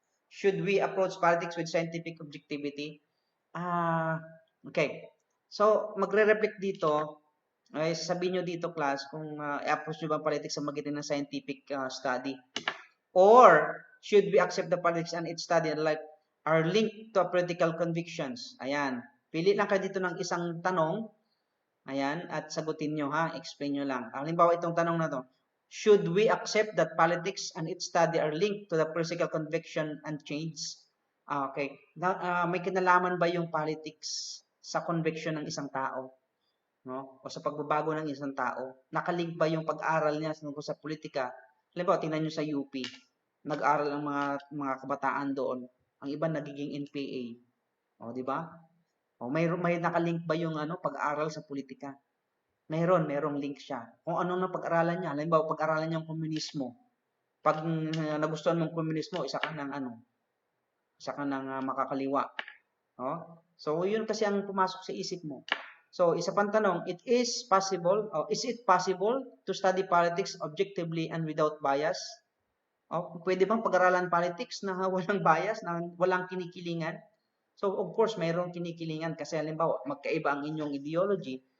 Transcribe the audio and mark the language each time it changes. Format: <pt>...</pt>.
<en>Should we approach politics with scientific objectivity? Okay.</en> <tl>So, magre-reflect dito, ay sabihin nyo dito, class, kung i-approach nyo ba politics sa magitan ng scientific study.</tl> <en>Or, should we accept the politics and its study like are linked to political convictions?</en> <tl>Ayan. Pili lang kayo dito ng isang tanong. Ayan. At sagutin nyo, ha? Explain nyo lang. Halimbawa, itong tanong na to.</tl> <en>Should we accept that politics and its study are linked to the political conviction and change? Okay.</en> <tl>May kinalaman ba yung politics sa conviction ng isang tao? No? O sa pagbabago ng isang tao? Nakalink ba yung pag-aral niya sa politika? Halimbawa, tingnan nyo sa UP. Nag-aral ang mga kabataan doon. Ang iba nagiging NPA. O, di ba? O, may nakalink ba yung pag-aral sa politika? Merong link siya. Kung ano na pag-aralan niya. Halimbawa, pag-aralan niya ang komunismo. Pag nagustuhan mong komunismo, isa ka ng makakaliwa. Oh? So, yun kasi ang pumasok sa isip mo. So, isa pang tanong,</tl> <en>is it possible to study politics objectively and without bias?</en> <tl>Pwede bang pag-aralan politics na walang bias, na walang kinikilingan? So, of course, mayroong kinikilingan kasi halimbawa, magkaiba ang inyong ideology.</tl>